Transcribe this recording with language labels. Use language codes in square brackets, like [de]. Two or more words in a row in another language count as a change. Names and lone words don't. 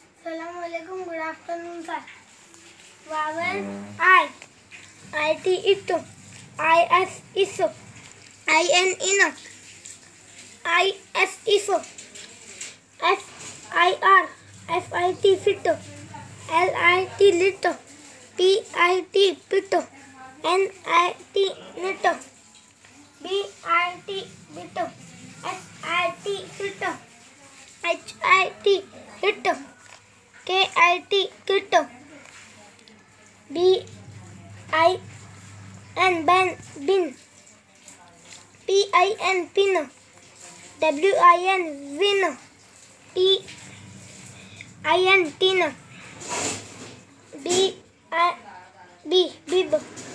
[en] Assalamualaikum. Good afternoon, sir. Vowel I. IT it. IS iso. IN ino. IS iso. FIR. FIT fito. LIT lito. PIT pito. NIT nito. BIT bito. SIT fito. HIT hito. KIT kito. BIN bin. PIN pino. WIN wino. TIN tino. Bib.